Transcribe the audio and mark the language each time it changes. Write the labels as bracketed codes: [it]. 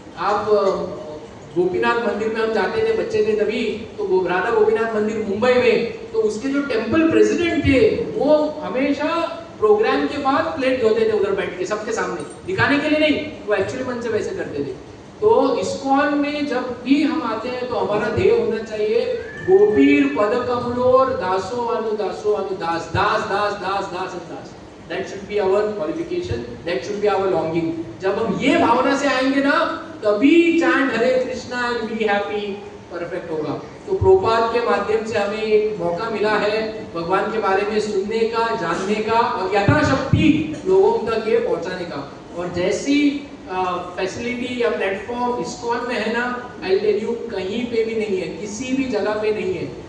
[hi] आप गोपीनाथ मंदिर में हम जाते थे, बच्चे थे तभी, तो राधा गोपीनाथ मंदिर मुंबई में, तो उसके जो टेंपल प्रेसिडेंट थे वो हमेशा प्रोग्राम के बाद प्लेट धोते थे उधर बैठ के सबके सामने, दिखाने के लिए नहीं, वो एक्चुअली मन से वैसे करते थे। तो इस्कॉन में जब भी हम आते हैं तो हमारा ध्येय होना चाहिए गोपीर पद कमलोर दासो अनु दास, दास दास दास दास दास। [en] That should be our qualification, that should be our longing. [hi] जब हम ये भावना से आएंगे ना, तभी [en] chant Hare Krishna and be happy [hi] perfect होगा। तो प्रोपाद के माध्यम से हमें एक मौका मिला है भगवान के बारे में सुनने का, जानने का और यथाशक्ति लोगों तक ये पहुंचाने का। और जैसी फैसिलिटी या प्लेटफॉर्म इस्कॉन में है ना, [en] I tell you [hi] कहीं पे भी नहीं है, किसी भी जगह पे नहीं है।